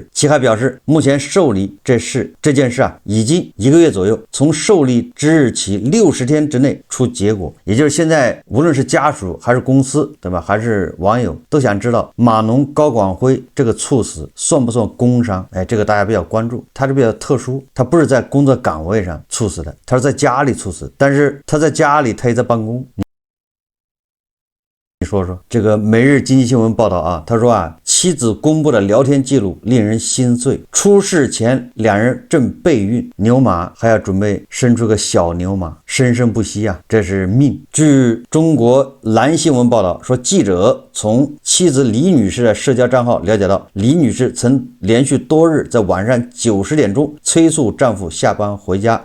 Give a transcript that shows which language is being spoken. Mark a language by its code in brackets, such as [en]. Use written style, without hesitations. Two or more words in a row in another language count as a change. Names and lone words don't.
[zh] 其還表示，目前受理這件事已經1個月左右，從受理之日起60天之內出結果。也就是現在無論是家屬還是公司，对吧，還是網友都想知道碼農高廣輝這個猝死算不算工傷。這個大家比較關注。他是比較特殊，他不是在工作崗位上猝死的，他是在家裡猝死，但是他在家裡他也在办公。你说说这个每日经济新闻报道他说妻子公布的聊天記錄令人心碎。出事前兩人正備孕，牛馬還要準備生出個小牛馬，生生不息啊，這是命。據中國藍新聞報道說，記者從妻子李女士的社交賬號了解到，李女士曾連續多日在晚上9、10點鐘催促丈夫下班回家。